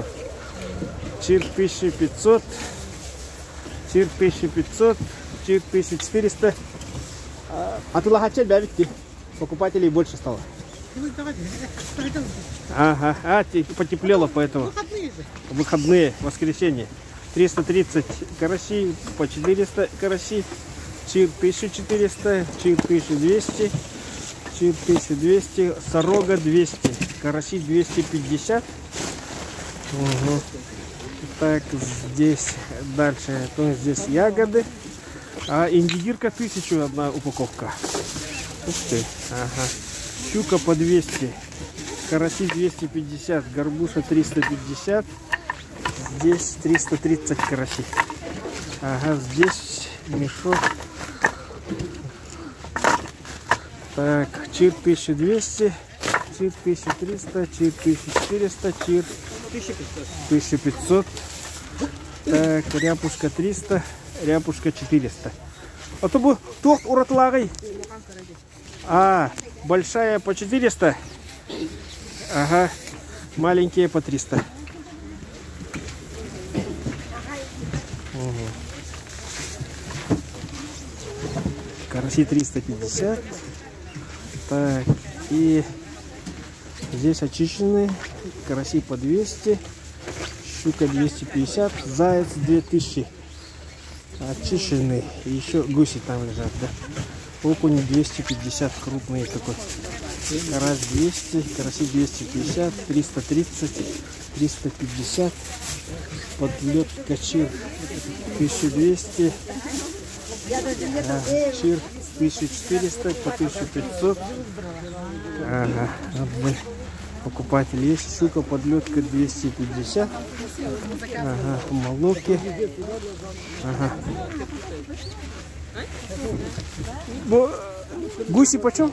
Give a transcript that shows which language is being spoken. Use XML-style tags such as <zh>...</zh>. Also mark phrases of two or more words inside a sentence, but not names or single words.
<ru>Чир 1500, чир 1500, чир 1400. А ты лагачель, да, ведь покупателей больше стало. Ага, потеплело, поэтому. Выходные, воскресенье. 330 караси, по 400 караси, чир 1400, чир 1200, чир 1200, сорога 200, караси 250. Угу. Так, здесь дальше, то здесь ягоды. А индигирка 1000 одна упаковка. Ух ты, ага. Щука по 200, караси 250, горбуша 350, здесь 330 караси. Ага, здесь мешок. Так, чир 1200, чир 1300, чир 1400, чир 1500. Так, ряпушка 300, ряпушка 400. А то бы тох уратлагай. А, большая по 400. Ага, маленькие по 300. Угу. Караси 350. Так, и здесь очищенные. Караси по 200. Щука 250. Заяц 2000. Очищенный. И еще гуси там лежат, да? Окунь 250, крупный такой. Карась 200, караси 250, 330, 350. Подлетка чир 1200. Чир 1400, по 1500. Ага, покупатель есть. Щука подлетка 250. Ага, молоки. Ага. Гуси почем?</ru>